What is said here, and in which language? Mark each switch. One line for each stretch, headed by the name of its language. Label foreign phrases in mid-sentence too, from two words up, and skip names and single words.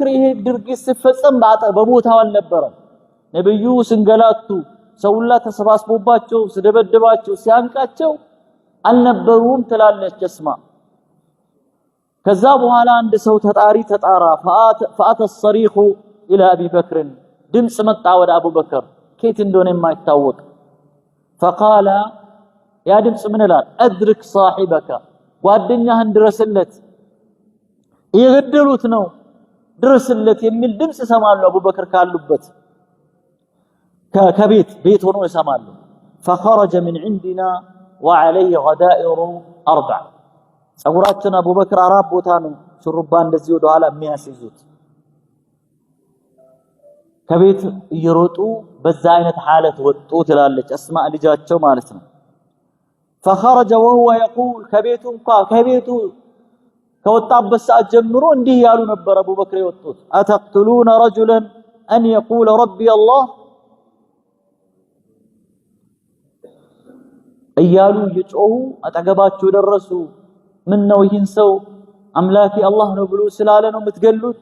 Amharic: ይሄ ድርጊት ሲፈጸም በቦታው አልነበረም። ነብዩ ስንገላቱ ሰውላ ተሰባስቦባቸው ሲደበድባቸው ሲያንቃቸው አልነበሩም ትላለች አስማ። ከዛ በኋላ አንድ ሰው ተጣራ
Arabic: فأتى الصريخ الى ابي بكر
Amharic: ድምጽ መጣ ወደ አቡበክር ከየት እንደሆነ የማይታወቅ فقال ያ ድምጽ ምን ይላል?
Arabic: أدرك صاحبك
Amharic: ጓደኛህን ድረስለት እየገደሉት ነው ድረስለት የሚል ድምጽ ይሰማሉ። አቡበክር ካሉበት ከቤት ሆኖ ይሰማሉ።
Arabic: فخرج من عندنا وعليه غدائر 4
Amharic: ጸጉራችን አቡበክር አራት ቦታ ነው ሹሩባ እንደዚህ ወደ ኋላ የሚያስይዙት ከቤት እየሮጡ በዛ አይነት ሐለት ወጡ ትላለች አስማ ልጃቸው ማለት ነው።
Arabic: فخرج وهو يقول
Amharic: ከቤቱ ከወጣበት ሰዓት ጀምሮ እንዲህ ያሉ ነበር አቡበክር የወጡት
Arabic: أتقتلون رجلا أن يقول ربي الله
Amharic: እያሉ እየጮሁ አጠገባቸው ደረሱ። ምን ነው ይህን ሰው አምላኬ አላህ ነው ብሎ ስላለ ነው የምትገሉት?